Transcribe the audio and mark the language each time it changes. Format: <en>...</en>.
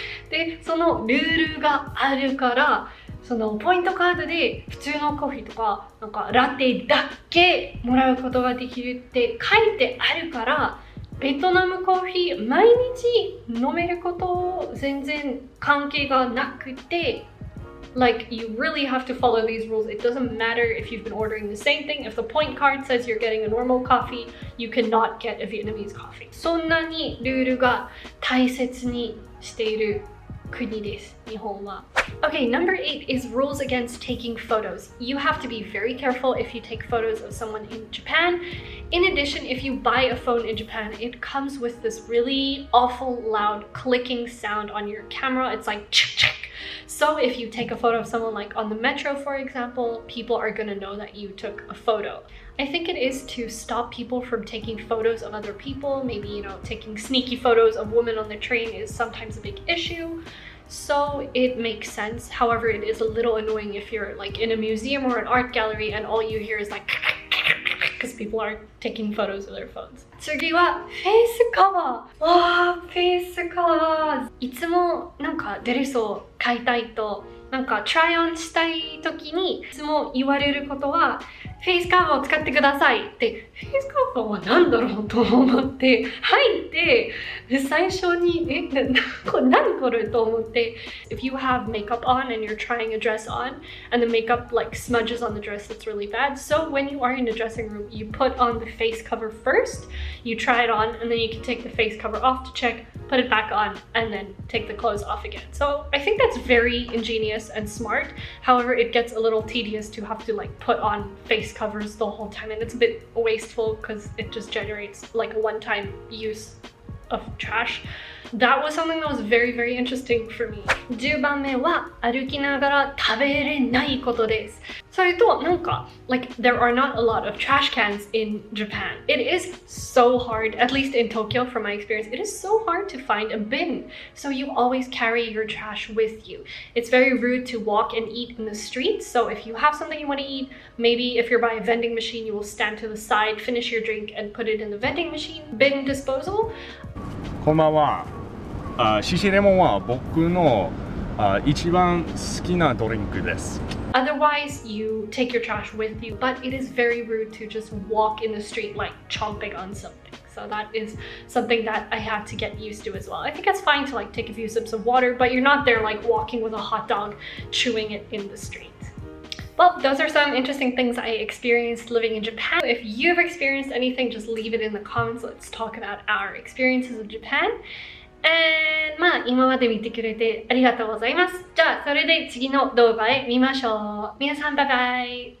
<ja>でそのルールがあるから、そのポイントカードで普通のコーヒーとかなんかラテだけもらうことができるって書いてあるから、ベトナムコーヒー毎日飲めること全然関係がなくて、</ja> <en>Like, you really have to follow these rules. It doesn't matter if you've been ordering the same thing. If the point card says you're getting a normal coffee, you cannot get a Vietnamese coffee.</en> <ja>そんなにルールが大切にしている国です、日本は。</ja> <en>Okay, number 8 is rules against taking photos. You have to be very careful if you take photos of someone in Japan. In addition, if you buy a phone in Japan, it comes with this really awful loud clicking sound on your camera. It's like chick. So if you take a photo of someone like on the metro, for example, people are gonna know that you took a photo. I think it is to stop people from taking photos of other people. Maybe, taking sneaky photos of women on the train is sometimes a big issue. So it makes sense. However, it is a little annoying if you're like in a museum or an art gallery and all you hear is like because people are taking photos of their phones.</en> <ja>次はフェイスカバー。フェイスカバー。いつもなんかドレスを買いたいと、なんかトライオンしたい時にいつも言われることは、フェイスカバーを使ってくださいって。フェイスカバーは何だろうと思って入って最初に何これと思って。</ja> <en>If you have makeup on and you're trying a dress on and the makeup like smudges on the dress, that's really bad. So when you are in the dressing room, you put on the face cover first, you try it on, and then you can take the face cover off to check, put it back on, and then take the clothes off again. So I think that's very ingenious and smart. However, it gets a little tedious to have to like put on face covers the whole time, and it's a bit wasteful because it just generates like a one-time use of trash. That was something that was very, very interesting for me.</en> <ja>10番目は歩きながら食べれないことです。それとなんか</ja> <en>like there are not a lot of trash cans in Japan. It is so hard, at least in Tokyo from my experience, it is so hard to find a bin. So you always carry your trash with you. It's very rude to walk and eat in the streets. So if you have something you want to eat, maybe if you're by a vending machine, you will stand to the side, finish your drink and put it in the vending machine. Bin disposal.</en> <ja>こんばんは。シシレモンは僕の一番好きなドリンクです。</ja> <en>Otherwise, you take your trash with you, but it is very rude to just walk in the street like chomping on something. So that is something that I had to get used to as well. I think it's fine to like take a few sips of water, but you're not there like walking with a hot dog, chewing it in the street. Well, those are some interesting things I experienced living in Japan. If you've experienced anything, just leave it in the comments. Let's talk about our experiences in Japan. And</en> <ja>まあ今まで見てくれてありがとうございます。じゃあそれで次の動画へ見ましょう。皆さんバイバイ。</ja>